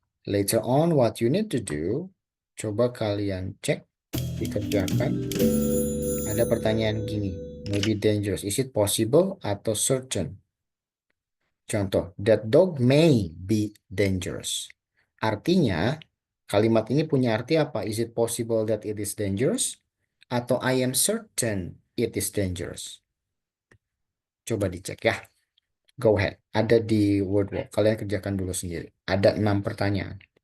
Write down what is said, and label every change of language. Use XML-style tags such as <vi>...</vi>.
<en>Later on, what you need to do,</en> <id>coba kalian cek, dikerjakan. Ada pertanyaan gini,</id> <en>maybe dangerous. Is it possible</en> <id>atau</id> <en>certain?</en> <id>Contoh,</id> <en>that dog may be dangerous.</en> <id>Artinya, kalimat ini punya arti apa?</id> <en>Is it possible that it is dangerous?</en> <id>Atau</id> <en>I am certain it is dangerous?</en> <id>Coba dicek ya.</id> <en>Go ahead.</en> <id>Ada di Word. Kalian kerjakan dulu sendiri. Ada 6 pertanyaan.</id>